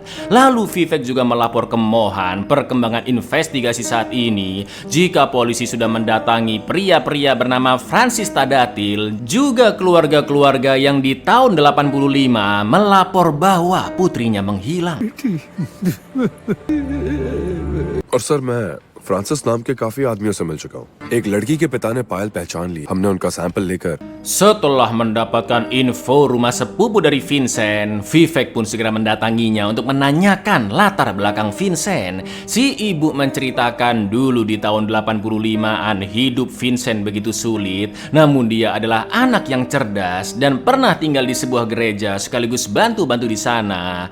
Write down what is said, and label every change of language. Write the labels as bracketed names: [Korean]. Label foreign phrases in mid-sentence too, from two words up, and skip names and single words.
[Indonesian] Lalu Vivek juga melapor ke Mohan perkembangan investigasi saat ini. Jika polisi sudah mendatangi pria-pria bernama Francis Tadatil, juga keluarga-keluarga yang di tahun 85 melapor bahwa putrinya menghilang. [Hindi] और सर मैं फ्रांसिस नाम के काफी आदमियों से मिल चुका हूँ। एक लड़की के पिता ने पायल पहचान ली। हमने उनका सैंपल लेकर [Indonesian] Setelah mendapatkan info rumah sepupu dari Vincent, Vivek pun segera mendatanginya untuk menanyakan latar belakang Vincent. Si ibu menceritakan dulu di tahun 85-an hidup Vincent begitu sulit, namun dia adalah anak yang cerdas dan pernah tinggal di sebuah gereja sekaligus bantu-bantu di sana.